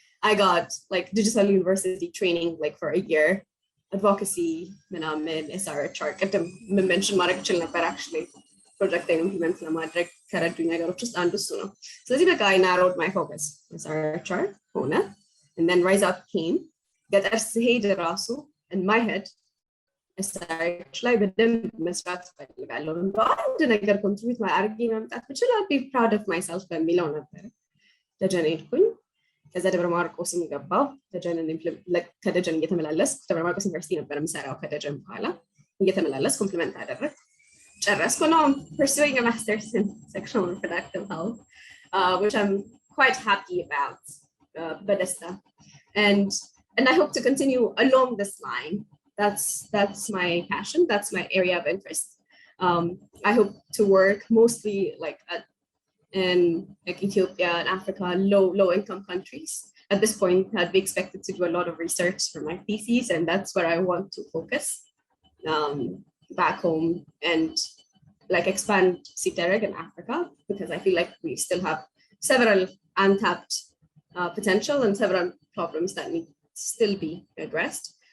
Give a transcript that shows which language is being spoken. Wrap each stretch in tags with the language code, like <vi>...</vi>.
<en>I got like digital university training like for a year,</en> <am>advocacy ምናምን SRHR ቅድም mention ማድረግ እችል ነበር actually project implement ለማድረግ ከረዱኝ ነገሮች ውስጥ አንዱ እሱ ነው። ስለዚህ በቃ</am> <en>I narrowed my focus</en> <am>SRHR ሆነ,</am> <en>and then Rise Up came.</en> <am>ገጠር ስሄድ ራሱ</am> <en>in my head</en> <am>SRH ላይ በደንብ መስራት ፈልጋለሁ አንድ ነገር ኮንትሪቢዩት አድርጌ ማምጣት ብችል</am> <en>I'd be proud of myself</en> <am>በሚለው ነበር ደጀን ሄድኩኝ። ከዛ ደብረ ማርቆስም ገባሁ። ከደጀን እየተመላለስኩ ደብረ ማርቆስ ዩኒቨርሲቲ ነበር የምሰራው። ከደጀን በኋላ እየተመላለስኩ ኮምፕሊመንት አደረግኩ ጨረስኩ።</am> <en>Now I'm pursuing a master's in sexual and reproductive health, which I'm quite happy about, በደስታ and I hope to continue along this line. That's my passion. That's my area of interest. I hope to work mostly like in like Ethiopia and Africa, low income countries. At this point, I'd be expected to do a lot of research for my thesis, and that's where I want to focus back home and like expand CTERG in Africa, because I feel like we still have several untapped potential and several problems that need still be addressed.</en>